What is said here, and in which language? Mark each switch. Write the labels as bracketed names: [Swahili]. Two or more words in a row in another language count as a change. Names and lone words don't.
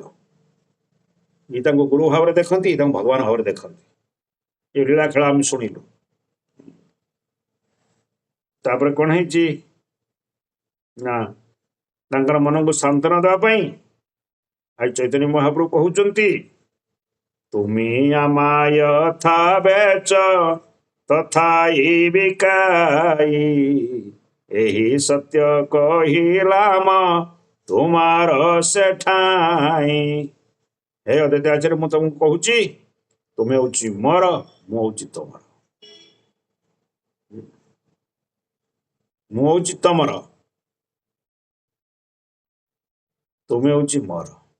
[Odia] ଇଏ ତାଙ୍କୁ ଗୁରୁ ଭାବରେ ଦେଖନ୍ତି, ତାଙ୍କୁ ଭଗବାନ ଭାବରେ ଦେଖନ୍ତି। ଏ ଲୀଳା ଖେଳ ଆମେ ଶୁଣିଲୁ। ତାପରେ କଣ ହେଇଛି ନା ତାଙ୍କର ମନକୁ ସାନ୍ତ୍ୱନା ଦେବା ପାଇଁ ଆଜି ଚୈତନ୍ୟ ମହାପ୍ରଭୁ କହୁଛନ୍ତି [Bangla] তুমি আমায় যথা বেচ তথাই বিকাই, এহি সত্য কহিলাম তুমার সেঠাই। [Odia] ହେ ଅଦ୍ୱୈତ ଆଚାର୍ଯ୍ୟ, ମୁଁ ତମକୁ କହୁଛି ତୁମେ ହଉଛି ମୋର, ମୁଁ ହଉଛି ତମର, ମୁଁ ହଉଛି ତମର, ତୁମେ ହଉଛି ମୋର।